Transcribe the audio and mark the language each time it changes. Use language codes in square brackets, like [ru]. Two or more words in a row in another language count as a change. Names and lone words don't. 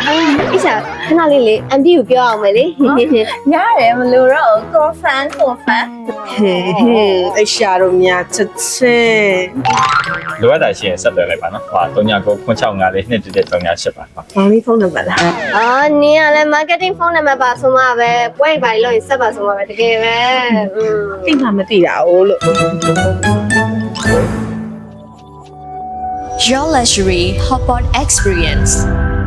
[my] အိစာခဏလေးလေအန်တီကိုပြောအောင်မယ်လေ ရတယ်မလို့တော့ confirm ဟဲ့ဟဲ့အရှာတို့များချက်ချက် လိုအပ်တာရှိရင်ဆက်သွယ်လိုက်ပါနော်ဟာ39ကို065421138ပါဟုတ် မောင်လေးဖုန်းနံပါတ်လား အော်နင်ကလည်း [en] marketing phone number [my] ပါဆိုမှပဲပွဲပါလို့ရင်ဆက်ပါဆိုမှပဲတကယ်ပဲ သိမှမသိတာ哦လို့ [en] Your luxury hotpot experience.